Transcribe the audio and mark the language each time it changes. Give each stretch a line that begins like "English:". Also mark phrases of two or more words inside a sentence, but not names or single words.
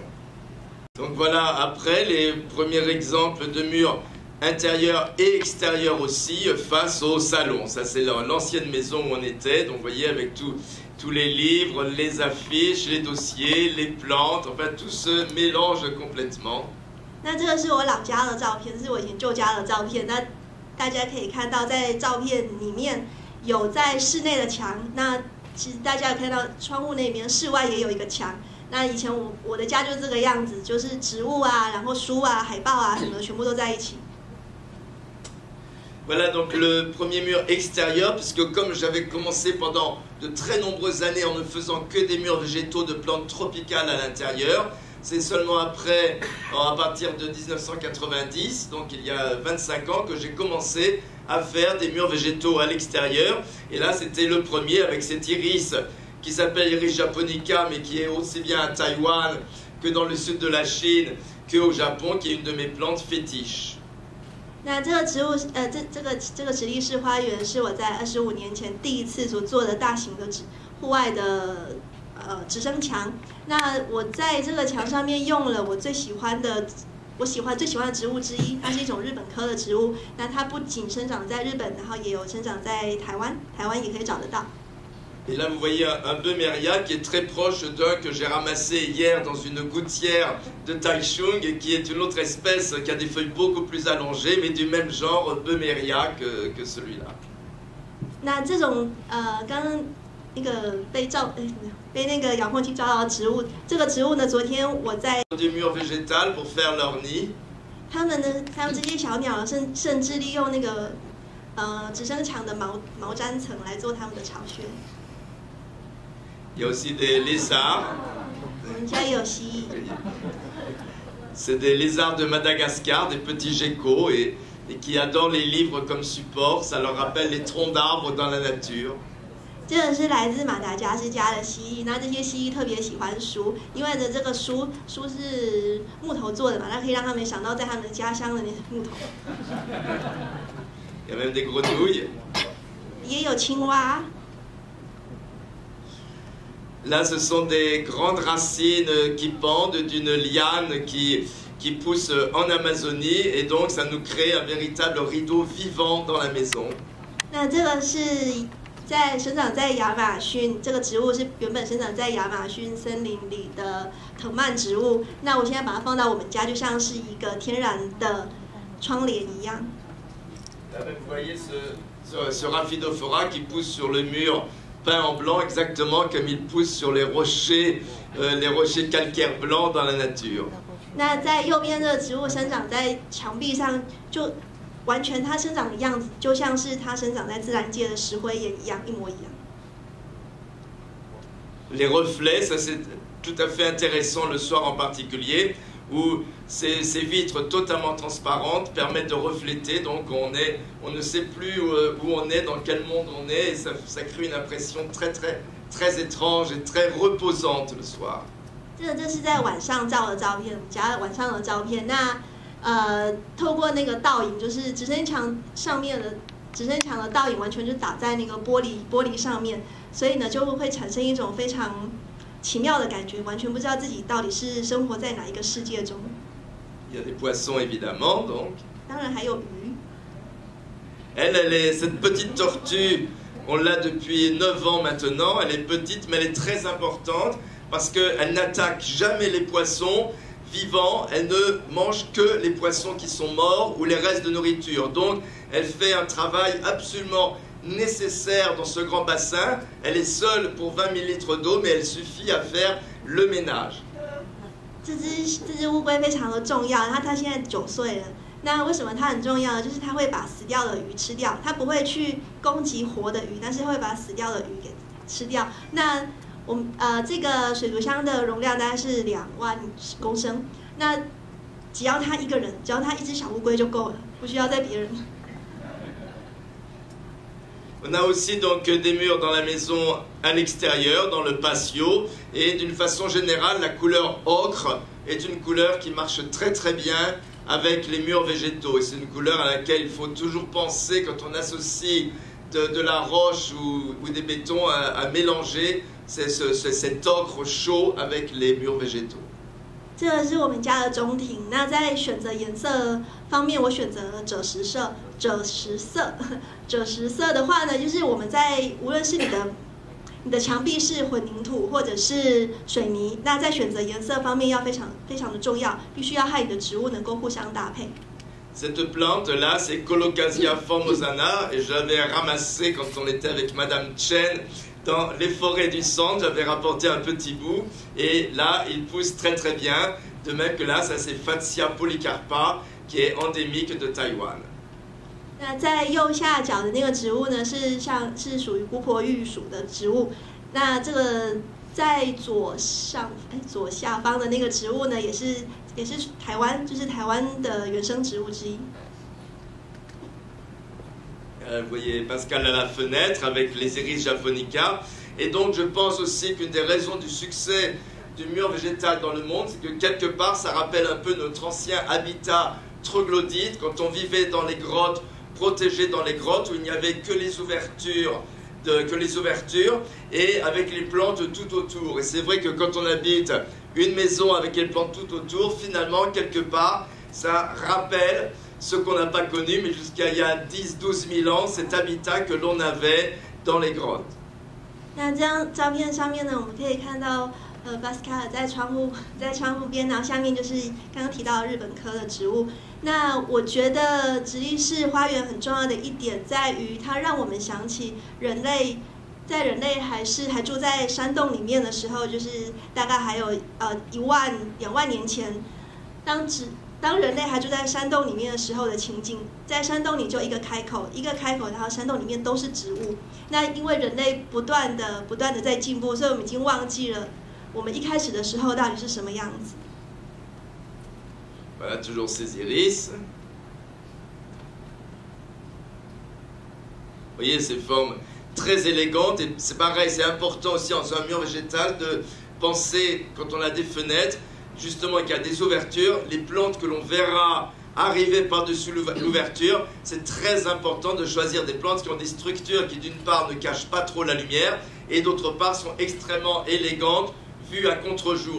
French: Donc voilà, après les premiers exemples de murs intérieurs et extérieurs aussi face au salon. Ça c'est l'ancienne maison où on était, donc vous voyez avec tous les livres, les affiches, les dossiers, les plantes, enfin tout se mélange complètement.
Chinese: 那这个是我老家的照片，是我以前旧家的照片。那大家可以看到，在照片里面有在室内的墙，那其实大家有看到窗户那边，室外也有一个墙。那以前我的家就是这个样子，就是植物啊，然后书啊、海报啊什么的，全部都在一起。
French: Voilà donc le premier mur extérieur, puisque comme j'avais commencé pendant de très nombreuses années en ne faisant que des murs végétaux de plantes tropicales à l'intérieur, c'est seulement après, à partir de 1990, donc il y a 25 ans, que j'ai commencé à faire des murs végétaux à l'extérieur. Et là c'était le premier avec cet iris qui s'appelle Iris japonica, mais qui est aussi bien à Taïwan que dans le sud de la Chine qu'au Japon, qui est une de mes plantes fétiches.
Chinese: 那这个植物，这个直立式花园是我在25年前第一次所做的大型的户外的直升墙。那我在这个墙上面用了我最喜欢的植物之一，它是一种日本科的植物。那它不仅生长在日本，然后也有生长在台湾也可以找得到。
French: Et là, vous voyez un Böhmeria qui est très proche d'un que j'ai ramassé hier dans une gouttière de Taichung, et qui est une autre espèce qui a des feuilles beaucoup plus allongées, mais du même genre Böhmeria que celui-là.
Chinese: 那这种刚刚那个被那个遥控器照到的植物，这个植物呢，昨天我在
French: Du mur végétal pour faire leur nid.
Chinese: 他们这些小鸟甚至利用那个直升墙的毛毡层来做它们的巢穴。
French: Il y a aussi des lézards.
Chinese: 我们家也有蜥蜴。
French: C'est des lézards de Madagascar, des petits geckos, et qui adorent les livres comme support. Ça leur rappelle les troncs d'arbres dans la nature.
Chinese: 这个是来自马达加斯加的蜥蜴，那这些蜥蜴特别喜欢书，因为呢这个书是木头做的嘛，那可以让他们想到在他们的家乡的那木头。
French: Il y a même des grenouilles.
Chinese: 也有青蛙。
French: Là, ce sont des grandes racines qui pendent d'une liane qui pousse en Amazonie, et donc ça nous crée un véritable rideau vivant dans la maison.
Chinese: 那这个是生长在亚马逊，这个植物是原本生长在亚马逊森林里的藤蔓植物。那我现在把它放到我们家，就像是一个天然的窗帘一样。
French: Là, vous voyez ce Rhaphidophora qui pousse sur le mur peint en blanc, exactement comme il pousse sur les rochers calcaires blancs dans la nature.
Chinese: 那在右边的植物生长在墙壁上，就完全它生长的样子，就像是它生长在自然界的石灰岩一样，一模一样。
French: Les reflets, ça c'est tout à fait intéressant le soir en particulier, où ces vitres totalement transparentes permettent de refléter, donc on ne sait plus où on est, dans quel monde on est, et ça crée une impression très étrange et très reposante le soir.
Chinese: 这是在晚上照的照片，我们家晚上的照片。那透过那个倒影，就是直升墙的倒影，完全就打在那个玻璃上面，所以呢就会产生一种非常奇妙的感觉，完全不知道自己到底是生活在哪一个世界中。
French: Il y a des poissons évidemment, donc.
Chinese: 当然还有鱼。
French: Cette petite tortue, on l'a depuis 9 ans maintenant. Elle est petite, mais elle est très importante parce qu'elle n'attaque jamais les poissons vivants. Elle ne mange que les poissons qui sont morts ou les restes de nourriture. Donc, elle fait un travail absolument nécessaire dans ce grand bassin. Elle est seule pour 20 000 litres d'eau, mais elle suffit à faire le ménage.
Chinese: 这只乌龟非常的重要，它现在9岁了。那为什么它很重要呢？就是它会把死掉的鱼吃掉，它不会去攻击活的鱼，但是会把死掉的鱼给吃掉。那我们这个水族箱的容量大概是2万公升，那只要他一个人，只要他一只小乌龟就够了，不需要再别人。
French: On a aussi donc des murs dans la maison à l'extérieur, dans le patio, et d'une façon générale, la couleur ocre est une couleur qui marche très bien avec les murs végétaux. Et c'est une couleur à laquelle il faut toujours penser quand on associe de la roche ou des bétons à mélanger cet ocre chaud avec les murs végétaux.
Chinese: 这个是我们家的中庭。那在选择颜色方面，我选择了赭石色。赭石色的话呢，就是我们在无论是你的墙壁是混凝土或者是水泥，那在选择颜色方面要非常的重要，必须要和你的植物能够互相搭配。
French: Cette plante-là, c'est Colocasia formosana, et je l'avais ramassée quand on était avec Madame Chen dans les forêts du centre. J'avais rapporté un petit bout, et là, il pousse très bien. De même que là, ça c'est Fatsia polycarpa, qui est endémique de Taïwan.
Chinese: 那在右下角的那个植物呢，是属于姑婆玉属的植物。那这个在左下方的那个植物呢，也是台湾，就是台湾的原生植物之一。
French: Vous voyez Pascal à la fenêtre avec les iris japonica. Et donc je pense aussi qu'une des raisons du succès du mur végétal dans le monde, c'est que quelque part ça rappelle un peu notre ancien habitat troglodyte, quand on vivait dans les grottes, protégé dans les grottes où il n'y avait que les ouvertures et avec les plantes tout autour. Et c'est vrai que quand on habite une maison avec les plantes tout autour, finalement, quelque part, ça rappelle ce qu'on n'a pas connu, mais jusqu'à il y a 10-12 000 ans, cet habitat que l'on avait dans les grottes.
Chinese: 那这张照片上面呢，我们可以看到巴斯卡尔在窗户边，然后下面就是刚刚提到的日本科的植物。那我觉得直立式花园很重要的一点在于，它让我们想起人类还住在山洞里面的时候，就是大概还有1万2万年前，当人类还住在山洞里面的时候的情景。在山洞里就一个开口，然后山洞里面都是植物。那因为人类不断的在进步，所以我们已经忘记了我们一开始的时候到底是什么样子。
French: Voilà, toujours ces iris. Vous voyez ces formes très élégantes, et c'est pareil, c'est important aussi en un mur végétal de penser, quand on a des fenêtres, justement qu'il y a des ouvertures, les plantes que l'on verra arriver par-dessus l'ouverture, c'est très important de choisir des plantes qui ont des structures qui d'une part ne cachent pas trop la lumière, et d'autre part sont extrêmement élégantes, vues à contre-jour.